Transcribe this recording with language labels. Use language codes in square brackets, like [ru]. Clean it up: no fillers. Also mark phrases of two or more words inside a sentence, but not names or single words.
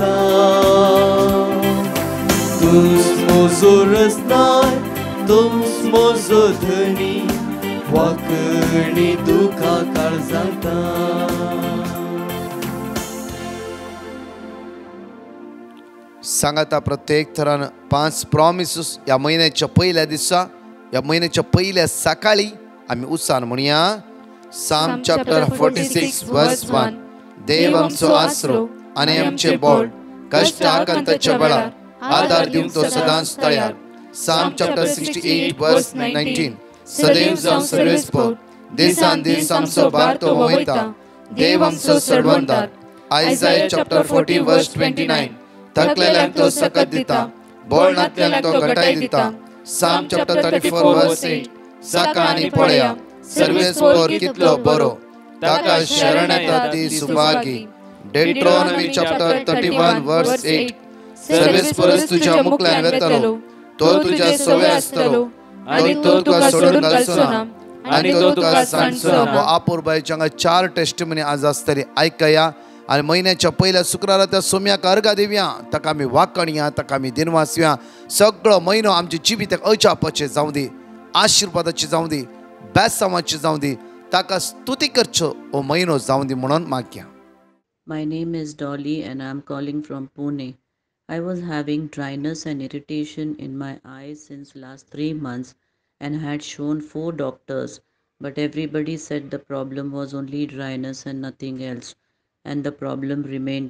[kok] तूंच म्हजो रस्ताय, तूंच म्हजो धनी, वाकणी तुका काळजांता. सांगाता प्रत्येक तरान 5 प्रॉमिसेस ह्या म्हयन्याच्या पहिल्या दिसा, ह्या म्हयन्याच्या पहिल्या सकाळी आमी उत्साहान म्हणया. [en] Psalm chapter 46 verse 1. [kok] देव आमचो आसरो आनी आमचे बोड, कश्ट आकांताच्या वेळार आदार दिवंक तो सदांच तयार. [en] Psalm chapter 68 verse 19. [kok] सदैव जावन सर्वेस्पर, दिसान दीस आमचो भार तो वयता, देव आमचो सडवंदार. [en] Isaiah chapter 40 verse 29. [kok] थकलेल्यांक तो सकत दिता, बोळनातल्यांक तो घटाय दिता. [en] Psalm chapter 34 verse 8. [kok] साका आनी पळया, सर्वेस्पर कितलो बरो, ताका शरण येता ती सुभागी. [en] Deuteronomy chapter 31 verse 8. [kok] सर्वेस्परच तुज्या मुखल्यान वेतलो, तो तुज्या सवय आसतलो, आनी तो तुका सोडून घालचो ना, आनी तो तुका सांडचो ना. आपुरबायच्या हांगा 4 टेस्टिमनी आज आसतली. आयकया. आनी म्हयन्याच्या पहिल्या शुक्रारा त्या सोम्याक अर्घा दिवया. ताका आमी वाकणया, ताका आमी दिनवासया. सगळो म्हयनो आमच्या जिविताक अजापाचे जावं दी, आशिर्वादाचे जावं दी, बेसांवाचे जावं दी. ताका स्तुती करच्यो हो म्हयनो जावं दी म्हणून मागया. [en] My name is Dolly and I am calling from Pune. I was having dryness and irritation in my eyes since last 3 months and had shown 4 doctors, but everybody said the problem was only dryness and nothing else, and the problem remained.